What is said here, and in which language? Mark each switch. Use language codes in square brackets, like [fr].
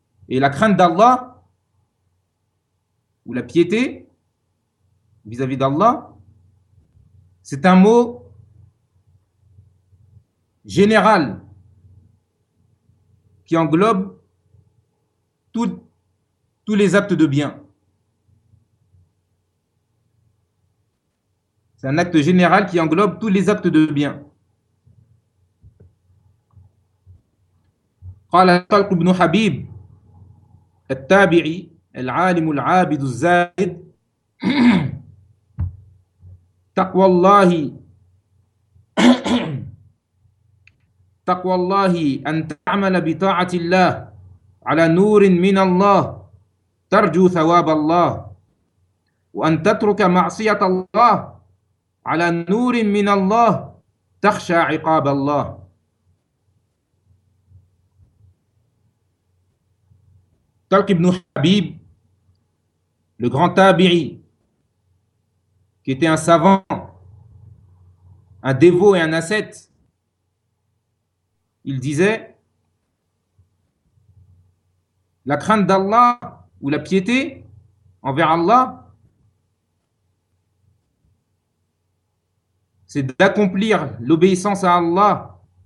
[fr] Et la crainte d'Allah, ou la piété vis-à-vis d'Allah, c'est un mot général qui englobe tous les actes de bien. C'est un acte général qui englobe tous les actes de bien. [ar] قال طلق بن حبيب التابعي العالم العابد الزاهد تقوى الله تقوى الله أن تعمل بطاعة الله على نور من الله ترجو ثواب الله وأن تترك معصية الله على نور من الله تخشى عقاب الله. [fr] Talq ibn Habib, le grand tabi'i, qui était un savant, un dévot et un ascète, il disait: la crainte d'Allah ou la piété envers Allah, c'est d'accomplir l'obéissance à Allah